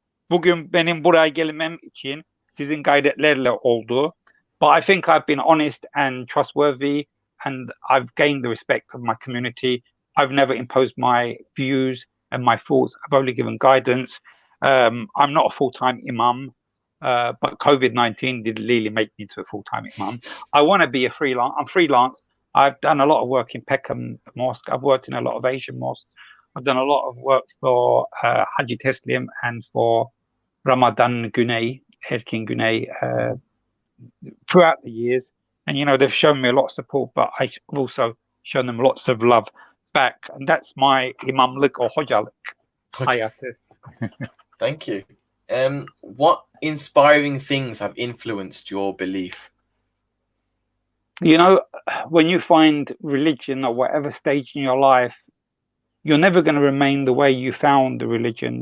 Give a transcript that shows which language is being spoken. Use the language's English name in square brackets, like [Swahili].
[Turkish] Bugün benim buraya gelmem için sizin gayretlerle oldu. [English] But I think I've been honest and trustworthy, and I've gained the respect of my community. I've never imposed my views and my thoughts. I've only given guidance. I'm not a full-time imam, but COVID-19 did really make me into a full-time imam. I want to be a freelance. I'm freelance. I've done a lot of work in Peckham Mosque. I've worked in a lot of Asian mosques. I've done a lot of work for Haji Teslim and for Ramadan Güney, Erkin Güney, throughout the years. And, they've shown me a lot of support, but I've also shown them lots of love back. And that's my imamlık or hocalık hayatı. Thank you. What inspiring things have influenced your belief? When you find religion at whatever stage in your life, you're never going to remain the way you found the religion.